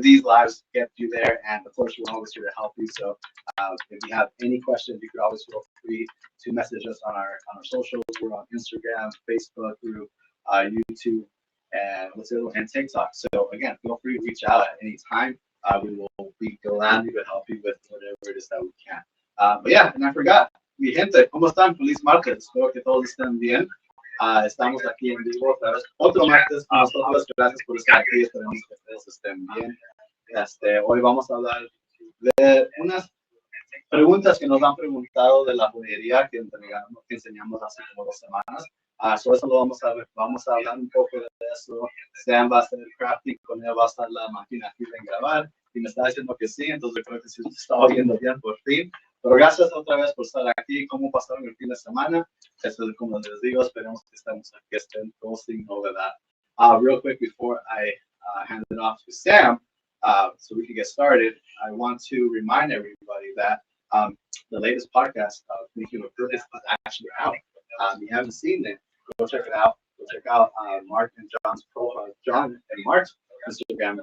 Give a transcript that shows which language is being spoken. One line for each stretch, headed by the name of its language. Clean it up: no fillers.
English: These lives get you there, and of course we're always here to help you. So if you have any questions, you could always feel free to message us on our socials. We're on Instagram, Facebook, through YouTube, and TikTok. So again, feel free to reach out at any time. We will be glad to help you with whatever it is that we can. But yeah, and I forgot.
Spanish: Mi gente, ¿cómo están? Feliz martes. Espero que todos estén bien. Estamos aquí en vivo otra vez. Otro martes con nosotros. Gracias por estar aquí. Esperemos que todos estén bien. Hoy vamos a hablar de unas preguntas que nos han preguntado de la joyería que enseñamos hace como 2 semanas. So eso lo vamos a ver. Vamos a hablar un poco de eso. Sam va a hacer el crafting, con él va a estar la máquina aquí de grabar. Y me está diciendo que sí, entonces creo que sí se está oyendo bien por fin. Pero gracias otra vez por estar aquí. ¿Cómo pasaron el fin de semana? Eso es como les digo, esperemos que estén todos sin novedad.
English: Real quick before I hand it off to Sam, so we can get started, I want to remind everybody that the latest podcast of Making a Purpose is actually out. If you haven't seen it, go check it out. Go check out Mark and John's profile, John and Mark's Instagram.